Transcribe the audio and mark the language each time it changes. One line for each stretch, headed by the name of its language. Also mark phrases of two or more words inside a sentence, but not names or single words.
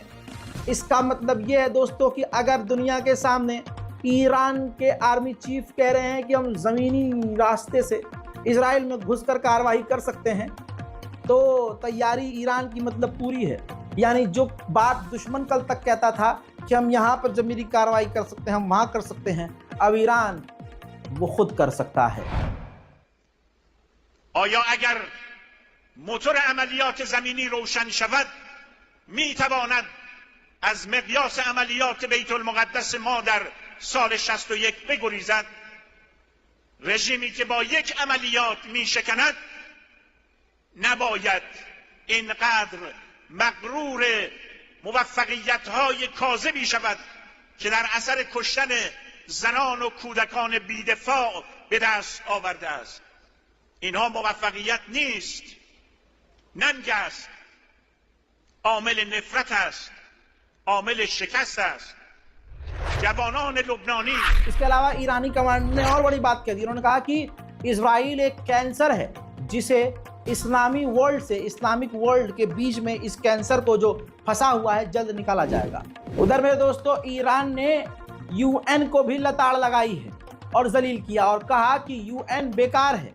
Hindi: इसका मतलब ये है दोस्तों कि अगर दुनिया के सामने ईरान के आर्मी चीफ कह रहे हैं कि हम ज़मीनी रास्ते से इजराइल में घुसकर कार्रवाई कर सकते हैं, तो तैयारी ईरान की मतलब पूरी है। यानी जो बात दुश्मन कल तक कहता था कि हम यहाँ पर ज़मीनी कार्रवाई कर सकते हैं, हम वहाँ कर सकते हैं, अब ईरान वो खुद कर सकता है।
Persian: آیا اگر موتور عملیات زمینی روشن شود میتواند از مقیاس عملیات بیت المقدس ما در سال 61 بگریزد. رژیمی که با یک عملیات میشکند نباید اینقدر مغرور موفقیت‌های کاذبی شود که در اثر کشتن زنان و کودکان بی‌دفاع به دست آورده است. اینها موفقیت نیست، ننگ است، عامل نفرت است، عامل شکست است. جوانان لبنانی.
Hindi: इसके अलावा ईरानी कमांडर ने और बड़ी बात कह दी। उन्होंने कहा कि इजराइल एक कैंसर है जिसे इस्लामी वर्ल्ड से,
English: Islamic world
Hindi: के बीच में इस कैंसर को जो फंसा हुआ है जल्द निकाला जाएगा। उधर मेरे दोस्तों, ईरान ने UN को भी लताड़ लगाई है और जलील किया और कहा कि UN बेकार है।